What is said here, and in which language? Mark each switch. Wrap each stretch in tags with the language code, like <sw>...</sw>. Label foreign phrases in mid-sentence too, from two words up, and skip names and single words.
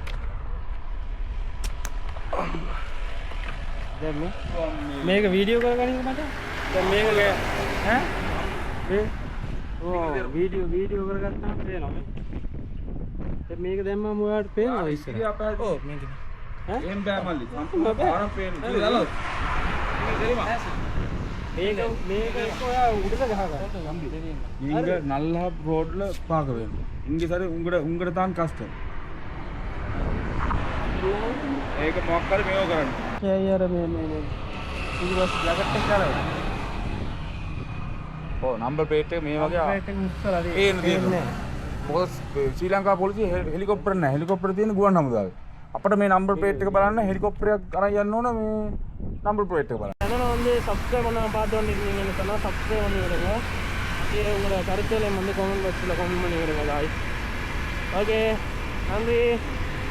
<si>මේක වීඩියෝ කරගන්න මට දැන් මේක ඈ වීඩියෝ කරගත්තාම පේනවා දැන් මේක දැම්මම ඔයාලට පේනවා ඉස්සර ඔව් මේක ඈ එම් බෑ මල්ලි සම්පූර්ණ පේනවා කියලා මේක ඔයා උඩට ගහගන්න</si> <ta>நீங்க நல்லா ரோட்ல பார்க்க வேண்டும். இங்க சரி உங்கட தான் கஷ்டம்.</ta> <si>ඒක මොකක් හරි මේව කරන්න. यार මේ ඉතින්</si> <en>bus jacket</en> <si>එක කරා. ඔව්</si> <en>number plate</en> <si>එක මේ වගේ ප්ලේට් එක උස්සලා තියෙන්නේ. මොකද ශ්‍රී ලංකා පොලිසිය හෙලිකොප්ටර් නැහැ. හෙලිකොප්ටර් තියෙන ගුවන් හමුදාවේ. අපිට මේ</si> <en>number plate</en> <si>එක බලන්න හෙලිකොප්ටරයක් අරන් යන්න ඕන මේ</si> <en>number plate</en> <si>බලන්න.</si> <ta>சேனலை வந்து சப்ஸ்கிரைப் பண்ண பார்த்து வந்துருக்கீங்கன்னு சொன்னால் சப்ஸ்கிரைப் பண்ணி விடுங்க. உங்களோட கருத்துக்களை வந்து கமெண்ட் பாக்ஸில் கமெண்ட் பண்ணி விடுங்க. ஓகே நன்றி.</ta>